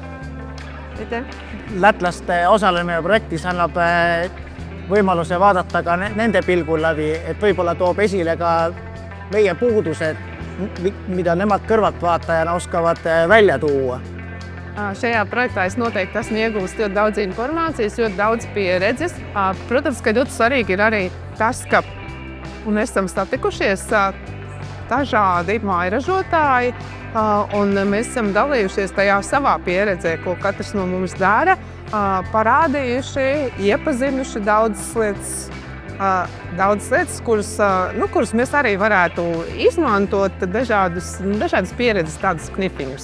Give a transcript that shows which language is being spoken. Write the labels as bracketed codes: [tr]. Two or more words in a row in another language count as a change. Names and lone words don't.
[et] Lätlaste osalemine projektis annab võimaluse vaadata ka nende pilgul läbi, et võib-olla toob esile ka meie puudused, mida nemad kõrvaltvaatajana oskavad välja tuua. [lv] Šajā projektā es noteikti esmu iegūst ļoti daudz informācijas, ļoti daudz pieredzes. Protams, ka ļoti svarīgi ir arī tas, ka mēs esam satikušies dažādi mairažotāji, un mēs esam dalījušies tajā savā pieredzē, ko katrs no mums dara, parādījuši, iepazinuši daudzas lietas, kuras mēs arī varētu izmantot dažādas pieredzes, tādas knifiņus.